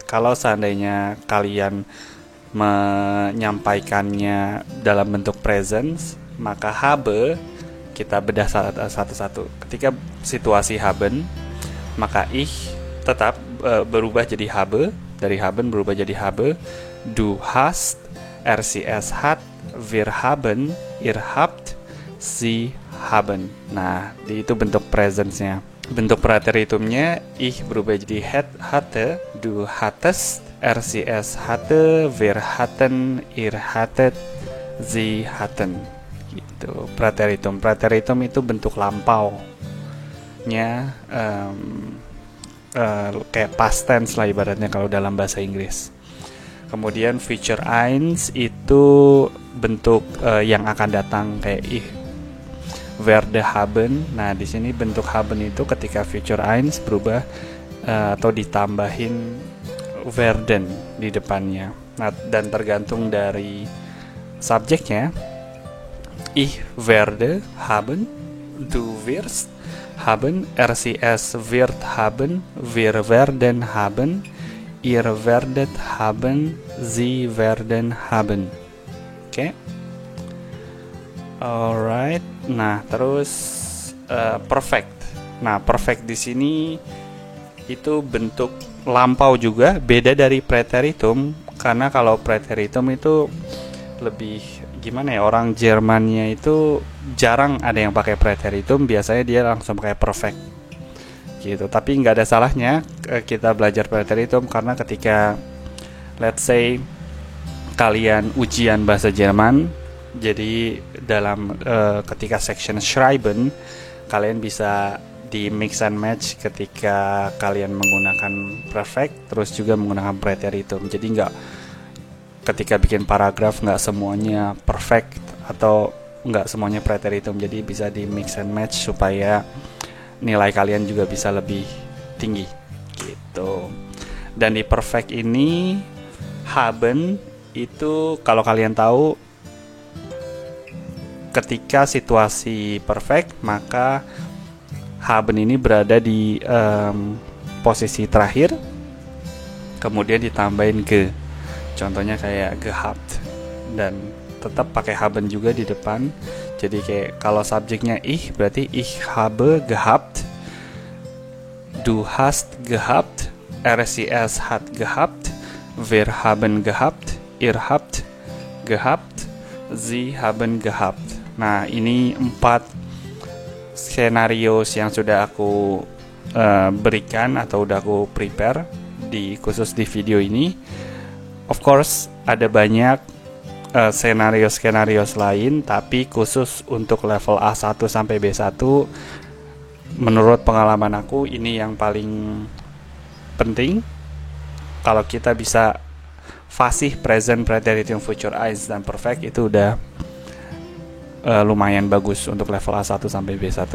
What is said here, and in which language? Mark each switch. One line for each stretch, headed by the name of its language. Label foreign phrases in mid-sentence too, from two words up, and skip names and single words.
Indonesian: Kalau seandainya kalian menyampaikannya dalam bentuk present, maka habe kita bedah satu-satu. Ketika situasi haben, maka ich tetap berubah jadi habe. Dari haben berubah jadi habe.
German: Du hast, RCS hat, wir haben, ihr habt, sie haben.
Indonesian: Nah, itu bentuk presence-nya. Bentuk preteritumnya
German: ich
Indonesian: berubah jadi
German: hatte, du hattest, RCS hatte, wir hatten, ihr hattet, sie hatten.
Indonesian: Gitu. Preteritum. Preteritum itu bentuk lampaunya, kayak
English: past tense
Indonesian: lah ibaratnya kalau dalam bahasa Inggris. Kemudian future eins itu bentuk yang akan datang kayak
German: werde haben.
Indonesian: Nah, di sini bentuk haben itu ketika future eins berubah atau ditambahin werden di depannya. Nah, dan tergantung dari subjeknya.
German: Ich werde haben, du wirst haben, RCS wird haben, wir werden haben, ihr werdet haben, sie werden haben.
English: Oke. Alright.
Indonesian: Nah, terus perfect. Nah, perfect di sini itu bentuk lampau juga, beda dari preteritum karena kalau preteritum itu lebih gimana ya, orang Jermannya itu jarang ada yang pakai preteritum, biasanya dia langsung pakai perfect gitu. Tapi nggak ada salahnya kita belajar preteritum karena ketika
English: let's say
Indonesian: kalian ujian bahasa Jerman, jadi dalam ketika section schreiben kalian bisa di
English: mix and match
Indonesian: ketika kalian menggunakan perfect terus juga menggunakan preteritum. Jadi nggak ketika bikin paragraf nggak semuanya perfect atau nggak semuanya preteritum. Jadi bisa di
English: mix and match
Indonesian: supaya nilai kalian juga bisa lebih tinggi gitu. Dan di perfect ini haben itu kalau kalian tahu ketika situasi perfect maka haben ini berada di posisi terakhir kemudian ditambahin ge. Contohnya kayak gehabt dan tetap pakai haben juga di depan. Jadi kayak kalau subjeknya
German: ich berarti ich habe gehabt, du hast gehabt, RCS hat gehabt, wir haben gehabt, ihr habt gehabt, sie haben gehabt.
Indonesian: Nah, ini 4 skenario yang sudah aku berikan atau udah aku prepare khusus di video ini.
English: Of course,
Indonesian: ada banyak skenario lain, tapi khusus untuk level A1 sampai B1 menurut pengalaman aku ini yang paling penting. Kalau kita bisa fasih present, preteritum, future eins, dan perfect itu udah lumayan bagus untuk level A1 sampai B1.